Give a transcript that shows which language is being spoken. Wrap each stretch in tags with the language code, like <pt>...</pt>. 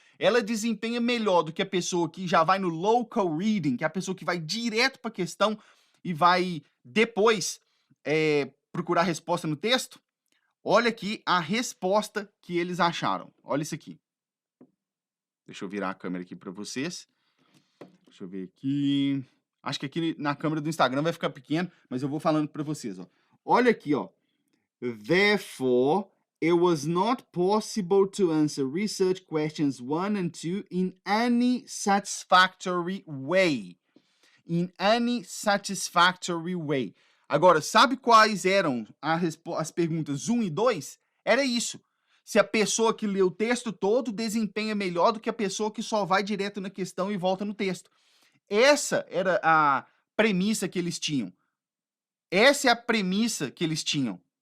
<pt>Ela desempenha melhor do que a pessoa que já vai no local reading, que é a pessoa que vai direto para a questão e vai depois procurar a resposta no texto? Olha aqui a resposta que eles acharam. Olha isso aqui. Deixa eu virar a câmera aqui para vocês. Deixa eu ver aqui. Acho que aqui na câmera do Instagram vai ficar pequeno, mas eu vou falando para vocês, ó. Olha aqui, ó.</pt> <en>Therefore, it was not possible to answer research questions 1 and 2 in any satisfactory way. In any satisfactory way.</en> <pt>Agora, sabe quais eram as perguntas 1 e 2? Era isso. Se a pessoa que lê o texto todo desempenha melhor do que a pessoa que só vai direto na questão e volta no texto. Essa era a premissa que eles tinham. Essa é a premissa que eles tinham.</pt>